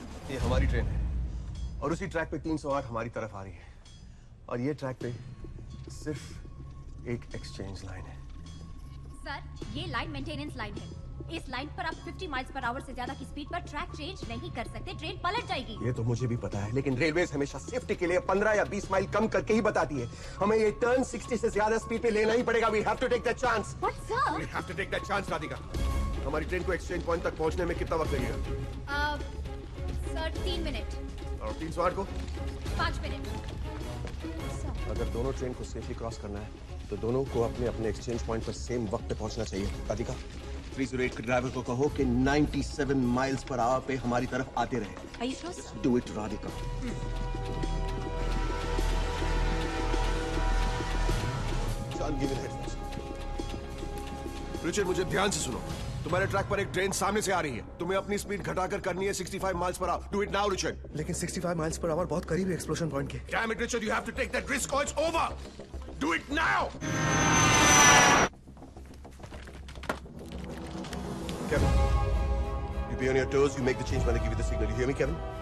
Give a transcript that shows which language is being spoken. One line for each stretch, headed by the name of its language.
Hindi: ये हमारी ट्रेन है और उसी ट्रैक पे 308 हमारी तरफ आ रही है और ये ट्रैक पे सिर्फ एक एक्सचेंज लाइन है। सर, ये लाइन मेंटेनेंस लाइन है। इस लाइन पर आप 50 माइल्स पर आवर से ज्यादा की स्पीड पर ट्रैक चेंज नहीं कर सकते, ट्रेन पलट जाएगी। ये तो मुझे भी पता है, लेकिन रेलवेज हमेशा सेफ्टी के लिए 15 या 20 माइल कम करके ही बताती है। हमें ये टर्न 60 से ज्यादा स्पीड पे लेना ही पड़ेगा।
English: We have to take that chance. What, sir? We have to take that chance, Radhika.
Hindi: हमारी ट्रेन को एक्सचेंज पॉइंट तक पहुंचने में कितना वक्त लगेगा? Sir, 3 minute. और 308 को? 5 मिनट। अगर दोनों ट्रेन को सेफली क्रॉस करना है तो दोनों को अपने अपने एक्सचेंज पॉइंट पर सेम वक्त पे पहुंचना चाहिए। राधिका, 308 के ड्राइवर को कहो कि 97 माइल्स पर आवर पे हमारी तरफ आते रहे।
English: Are you sure, sir? Do it, Radhika. I'll give you the heads. Richard,
Hindi: मुझे ध्यान से सुनो। तुम्हारे ट्रैक पर एक ट्रेन सामने से आ रही है। तुम्हें अपनी स्पीड घटाकर करनी है 65 miles per hour.
English: do it now
Hindi: Richard. लेकिन 65 माइल्स पर आवर बहुत करीब है एक्सप्लोजन पॉइंट के।
English: Damn it, Richard, you have to take that risk or it's over. Do it now. Kevin, you be on your toes. You make the change when I give you the signal. You hear me, Kevin?